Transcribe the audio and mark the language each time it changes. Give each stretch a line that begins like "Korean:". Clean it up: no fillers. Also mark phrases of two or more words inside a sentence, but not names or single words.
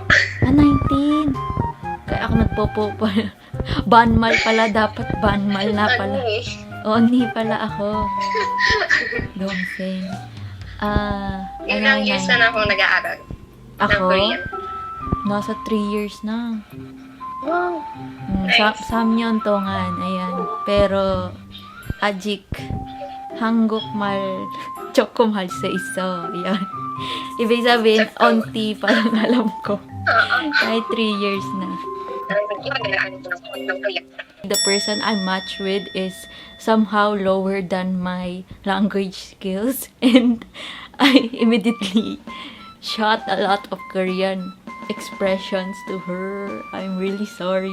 Filipino: 19. Kaya ako nagpopo pa. Banmal pala. Dapat banmal na pala. Oni pala ako. Dongsen. Ilang years na ako nag-aaral? Ako? Ng Korean? Nasa 3 years na.
English: Wow. Nice.
Korean: 3년 동안.
Filipino: Ayan. Pero,
Korean: 아직 한국말 조금 할 수 있어.
Filipino: Ayan. Ibig sabihin, onti pa lang alam ko. Kahit 3 years na.
English: The person I match with is somehow lower than my language skills, and I immediately shot a lot of Korean expressions to her. I'm really sorry.